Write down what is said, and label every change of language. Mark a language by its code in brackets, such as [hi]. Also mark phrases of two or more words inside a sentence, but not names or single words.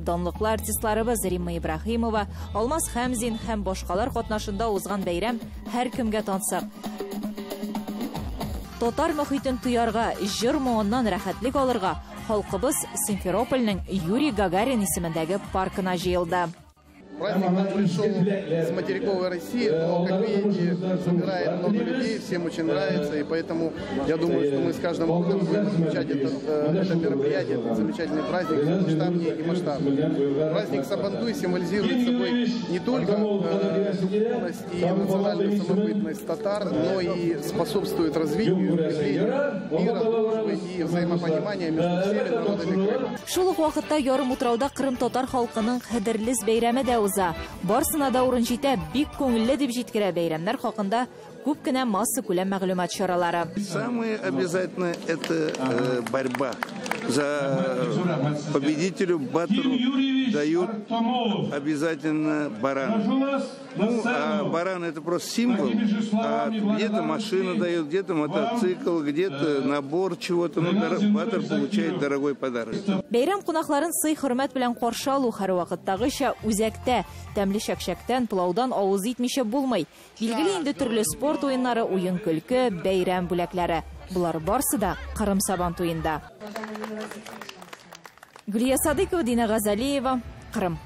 [tt] Данлыклы артистларыбыз Римма Ибраһимова, Алмаз Хәмзин һәм башкалар катнашында узган бәйрәм һәр кемгә тансык. Татар мөхитен туярга, җыр моңыннан рәхәтлек алырга халкыбыз Симферопольнең Юрий Гагарин исемендәге паркына җыелды. [ru] Праздник пришел с материковой России, но, как видите, собирает много людей, всем очень нравится, и поэтому я думаю, что мы с каждым годом будем отмечать это мероприятие, этот замечательный праздник масштабнее и масштабнее. Праздник Сабантуй символизирует собой не только духовность и национальную самобытность татар, но и способствует развитию, укреплению мира, дружбы и взаимопонимания между всеми народами Крыма. [tt] Шул ук вакытта ярым утрауда Кырым татар халкының хәдерлес бәйрәме дә уза. Барсына да урын җитә, бик күңелле дип җиткерә бәйрәмнәр хакында күп кенә масса күләм мәгълүмат чаралары. [ru] Самое обязательное – это борьба. За победителю баттеру дают обязательно баран. Ну, а баран – это просто символ. А где-то машина дает, где-то мотоцикл, где-то набор чего-то. Ну, баттер получает дорогой подарок. [tt] Бәйрәм кунакларын сый-хөрмәт белән каршы алу һәр вакыттагыча үзәктә, тәмле шәкшәктән, пылаудан авыз итмичә булмый. Билгеле инде төрле спорт уеннары, уен-көлке, бәйрәм бүләкләре. Булар барсы да Кырым Сабан туенда. Гүлия Садыкова, Дина Газалиева, Кырым.